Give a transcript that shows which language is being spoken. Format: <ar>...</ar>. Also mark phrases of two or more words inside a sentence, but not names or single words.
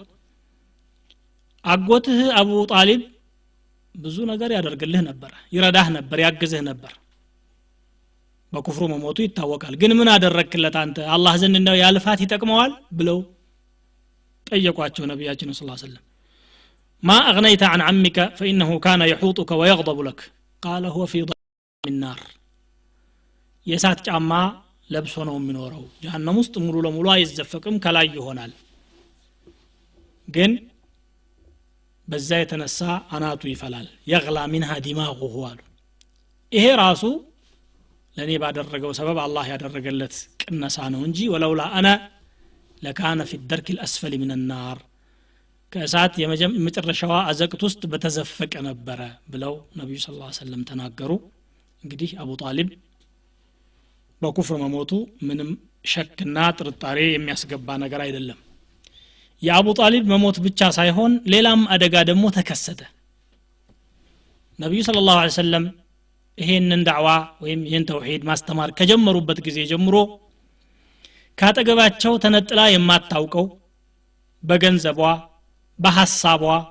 <am>አጎትህ አቡ ጣሊብ ብዙ ነገር ያደርግልህ ነበር ይረዳህ ነበር ያግዝህ ነበር በኩፍሩ መሞቱ ይታወቃል ግን ምን አደረክለት አንተ አላህ ዘንድ እንደው ያልፋት ይጠቅመዋል ብለው ጠየቋቸው ነብያችን</am> <ar>صلى الله عليه وسلم ما أغنيت عن عمك فإنه كان يحوطك ويغضب لك قال هو في ضلال من نار</ar> <am>የሳት ጫማ ለብሶ ነው የሚኖረው ጀሃነም ውስጥ ሙሉ ለሙሉ አይዘፈቅም ከላይ ይሆናል ግን በዛ የተነሳ አናቱ ይፈላል</am> <ar>يغلى منها دماغه</ar> <am>አሉ ይሄ ራሱ ለኔ ባደረገው ሰበብ አላህ ያደረገለት ቅነሳ ነው እንጂ</am> <ar>ወለውላ انا لكان في الدرك الاسفل من النار</ar> <am>ከእሳት የመጨረሻዋ አዘቅት ውስጥ በተዘፈቀ ነበረ ብለው ነብዩ</am> <ar>صلى الله عليه وسلم</ar> <am>ተናገሩ እንግዲህ አቡ ጣሊብ በኩፍር መሞቱ ምንም ሸክና ጥርጣሬ የሚያስገባ ነገር አይደለም የአቡ ጣሊብ መሞት ብቻ ሳይሆን ሌላም አደጋ ደግሞ ተከሰተ ነብዩ</am> <ar>صلى الله عليه وسلم</ar> <am>ይሄንን ዳዕዋ ወይም ይሄን ተውሂድ ማስተማር ከጀመሩበት ጊዜ ጀምሮ ካጠገባቸው ተነጥላ የማታውቀው በገንዘቧ በሐሳቧ</am>